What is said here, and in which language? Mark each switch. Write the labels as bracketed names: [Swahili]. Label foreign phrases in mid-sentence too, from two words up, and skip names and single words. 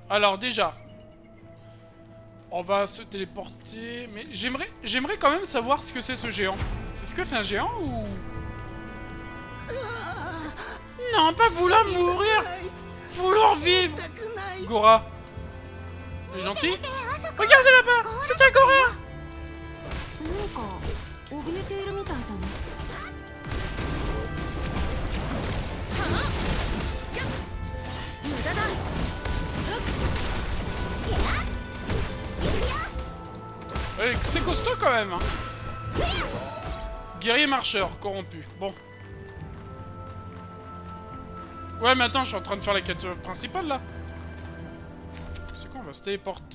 [French] Alors déjà... On va se téléporter... Mais j'aimerais quand même savoir ce que c'est ce géant. Est-ce que c'est un géant ou... Non, pas vouloir mourir. Vouloir vivre. Gora. Il est gentil. Regardez là-bas. C'est un Gora. [Japanese] なんか怯えているみたいだね。無駄だ。 [French] C'est costaud quand même. Hein. Guerrier marcheur, corrompu. Bon. Ouais, mais attends, je suis en train de faire la quête principale là. C'est quoi? On va se téléporter.